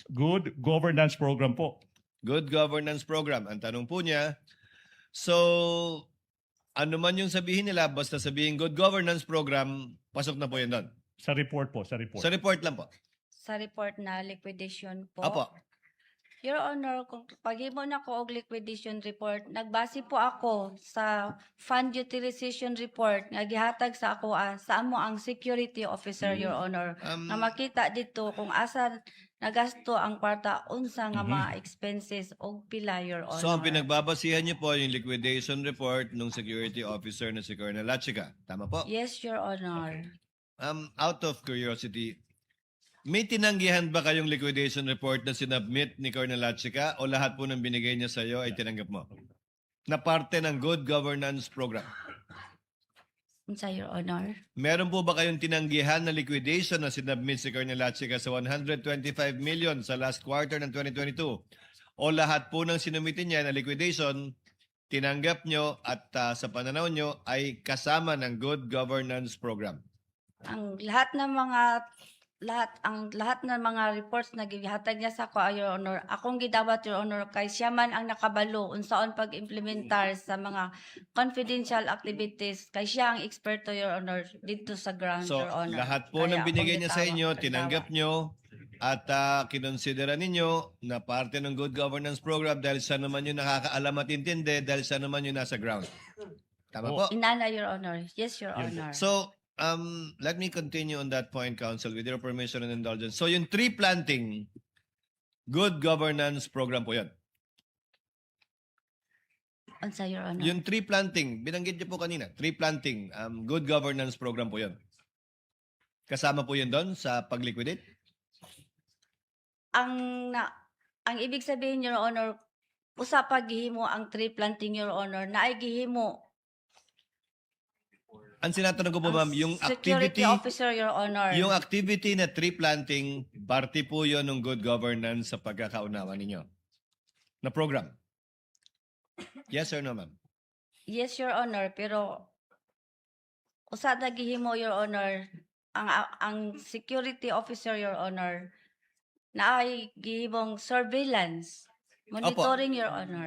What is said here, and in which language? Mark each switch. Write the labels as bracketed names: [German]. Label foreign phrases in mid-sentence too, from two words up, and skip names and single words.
[English] Good governance program po. Good governance program. [Filipino] Ang tanong po niya, so, ano man yung sabihin nila, basta sabihin [English] good governance program, [Filipino] pasok na po yun doon. Sa report po, sa report. Sa report lang po. Sa report na liquidation po. Apo. [English] Your Honor, [Cebuano] kung paghimo na ko og [English] liquidation report, [Cebuano] nagbase po ako sa [English] fund utilization report [Cebuano] nga gihatag sa ako sa amo ang [English] security officer, Your Honor. [Cebuano] Na makita dito kung asa nagasto ang kwarta unsa nga mga expenses og pila, [English] Your Honor. [Filipino] So, ang pinagbabasihan niyo po yung [English] liquidation report [Filipino] ng [English] security officer [Filipino] na si Colonel Lachica. Tama po? [English] Yes, Your Honor. Out of curiosity, [Filipino] may tinanggihan ba kayong [English] liquidation report [Filipino] na sinubmit ni Colonel Lachica o lahat po ng binigay niya sa iyo ay tinanggap mo? Na parte ng [English] good governance program. [Cebuano] Unsa, [English] Your Honor? [Filipino] Meron po ba kayong tinanggihan na liquidation na sinubmit si Colonel Lachica sa 125 million sa [English] last quarter [Filipino] ng 2022? O lahat po ng sinumitin niya na liquidation, tinanggap nyo at sa pananaw nyo ay kasama ng [English] good governance program? [Cebuano] Ang lahat ng mga reports na gihatag niya sa ako, [English] Your Honor, [Cebuano] akong gidawat, [English] Your Honor, [Cebuano] kay siya man ang nakabalo unsaon pag-implementar sa mga [English] confidential activities, [Cebuano] kay siya ang eksperto, [English] Your Honor, [Filipino] dito sa ground, So, [English] Your Honor. [Filipino] lahat po [Cebuano] Kaya [Filipino] ng binigay [Cebuano] akong [Filipino] niya sa [Cebuano] gitawat, [Filipino] inyo, [Cebuano] gitawat. [Filipino] tinanggap nyo at kinonsidera ninyo na parte ng [English] good governance program [Filipino] dahil siya naman yung nakakaalam at intindi, dahil siya naman yung nasa ground. Tama po? [Cebuano] Inana, [English] Your Honor. Yes, Your Honor. So, let me continue on that point, Counsel, with your permission and indulgence. [Filipino] So, yung [English] tree planting, good governance program [Filipino] po yan. [Cebuano] Unsa, Your Honor? [Filipino] Yung [English] tree planting, [Filipino] binanggit niyo po kanina, [English] tree planting, good governance program [Filipino] po yan. Kasama po yun doon sa pag-liquidate? Ang ibig sabihin, [English] Your Honor, [Cebuano] usa pa gihimo ang [English] tree planting, Your Honor, [Cebuano] na ay gihimo [Filipino] Ang sinatanong ko po, ma'am, yung [English] security activity, officer, Your Honor. [Filipino] yung activity na [English] tree planting, [Filipino] parte po yun ng [English] good governance [Filipino] sa pagkakaunawa ninyo na program. [English] Yes or no, ma'am? Yes, Your Honor, [Cebuano] pero usa na gihimo, [English] Your Honor, ang security officer, Your Honor, [Cebuano] na ay gihimong surveillance, monitoring, [English] Your Honor.